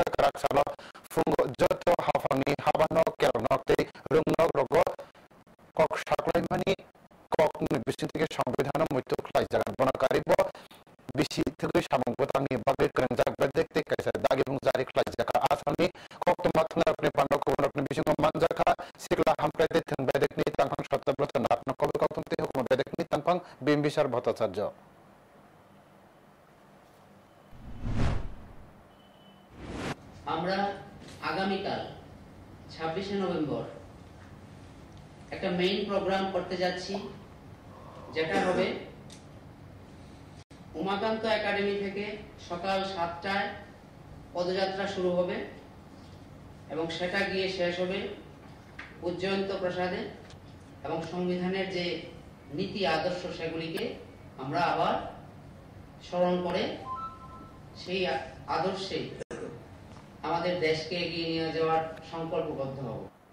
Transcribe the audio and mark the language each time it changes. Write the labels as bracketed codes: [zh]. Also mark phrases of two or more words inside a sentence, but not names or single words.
[trp] क्राक सालो फुंगो जत हाफांनि हाबानो केरनकते रुंनक रगो कक साख्लायमानि ककनि बिसिनथिगे संविधान मृत्यु ख्लायजागोन बनकारिबो बिसि थगै सामंगतानि बागै करंजाग बेदेखते कैसा दागिबुं जारि ख्लायजाका आसामनि कक्तमाथना रखने पांडाखौ रखने बिसिङाव मानजाखा सिक्ला हामप्रायदे थंबायदेखनि तांखां सत्तब्रत नाथन कबे कक्तमते हुकुम बेदेखनि तांखां बिम्बिसार भट्टाचार्य [bn] আমরা আগামীকাল 26 নভেম্বর একটা মেইন প্রোগ্রাম করতে যাচ্ছি যেটা হবে উমাকান্ত একাডেমি থেকে সকাল 7টায় পদযাত্রা শুরু হবে এবং সেটা গিয়ে শেষ হবে উজ্জয়ন্ত প্রসাদে এবং সংবিধানের যে নীতি আদর্শ সেগুলিকে আমরা আবার স্মরণ করে সেই আদর্শে আমাদের দেশকে এগিয়ে নিয়ে যাওয়ার সংকল্পবদ্ধ হব।